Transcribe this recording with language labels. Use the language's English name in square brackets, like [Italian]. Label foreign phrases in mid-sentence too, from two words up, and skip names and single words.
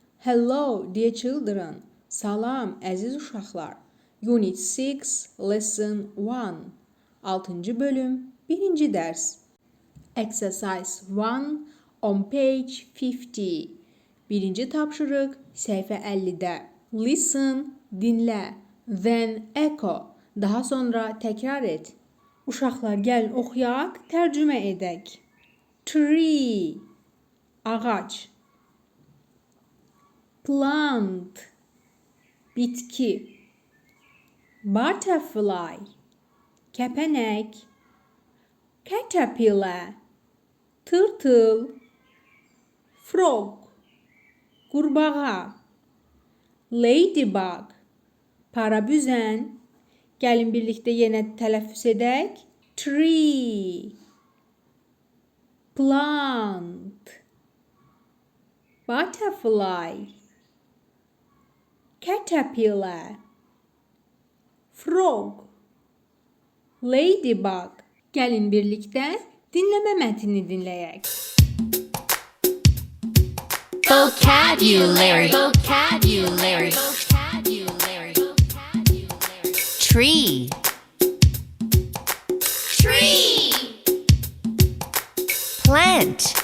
[English] Hello, dear children. [Azerbaijani] Salam, əziz uşaqlar. [English] Unit 6, Lesson 1. [Azerbaijani] 6-cı bölüm, 1-ci dərs. [English] Exercise 1 on page 50. [Azerbaijani] Birinci tapşırıq, səhifə 50-də. [English] Listen, dinlə. Then echo. [Azerbaijani] Daha sonra təkrar et. Uşaqlar, gəlin oxuyaq, tərcümə edək. Tree, ağac. Plant, bitki. Butterfly, kəpənək. Caterpillar, tırtıl. Frog, qurbağa. Ladybug, parabüzən. Gəlin birlikdə yenə tələffüz edək. [English] Tree, plant, butterfly, caterpillar, frog, ladybug. [Azerbaijani] Gəlin birlikdə dinləmə mətnini dinləyək. [English] Vocabulary. Vocabulary. Tree. Tree. Plant.